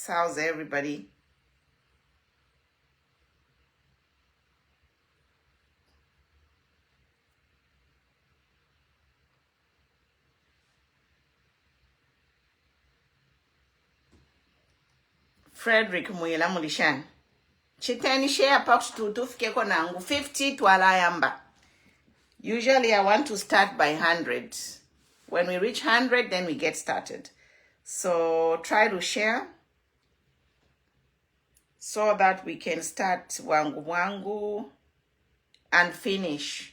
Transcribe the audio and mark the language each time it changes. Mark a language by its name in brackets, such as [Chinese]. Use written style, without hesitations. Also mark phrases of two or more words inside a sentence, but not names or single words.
[English] How's everybody? Frederick Muyela Mulishan. [Bemba] Chitani share box to tufike nangu 50 twalayamba. [English] Usually I want to start by 100. When we reach 100, then we get started. So try to share so that we can start [Bemba] wangu wangu [English] and finish.